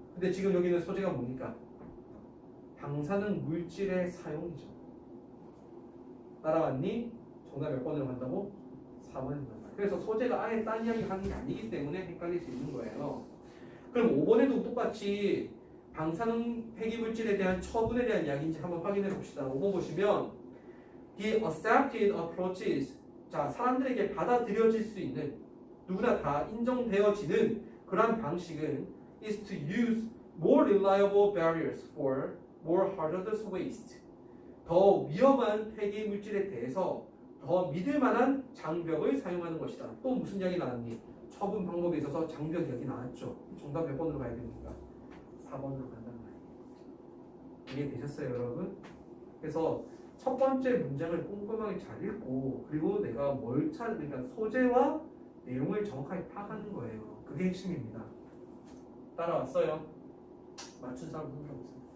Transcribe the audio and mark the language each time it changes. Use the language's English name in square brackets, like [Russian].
[Korean] 근데 지금 여기는 소재가 뭡니까? 방사능 물질의 사용이죠. 따라왔니? 정답 몇 번으로 간다고? 4번입니다. 그래서 소재가 아예 딴 이야기 하는 게 아니기 때문에 헷갈릴 수 있는 거예요. 그럼 5번에도 똑같이 방사능 폐기물질에 대한 처분에 대한 이야기인지 한번 확인해 봅시다. 5번 보시면 [English] The accepted approaches, [Korean] 자, 사람들에게 받아들여질 수 있는, 누구나 다 인정되어지는 그러한 방식은 [English] is to use more reliable barriers for more hazardous waste. [Korean] 더 위험한 폐기 물질에 대해서 더 믿을 만한 장벽을 사용하는 것이다. 또 무슨 이야기 나왔니? 처분 방법에 있어서 장벽 이야기 나왔죠. 정답 몇 번으로 가야 됩니까? 4번으로 간단 말이에요. 이해되셨어요, 여러분? 그래서 첫 번째 문장을 꼼꼼하게 잘 읽고, 그리고 내가 뭘 그러니까 소재와 내용을 정확하게 파악하는 거예요. 그게 핵심입니다. 따라왔어요? 맞춘 사람 손 들어보세요.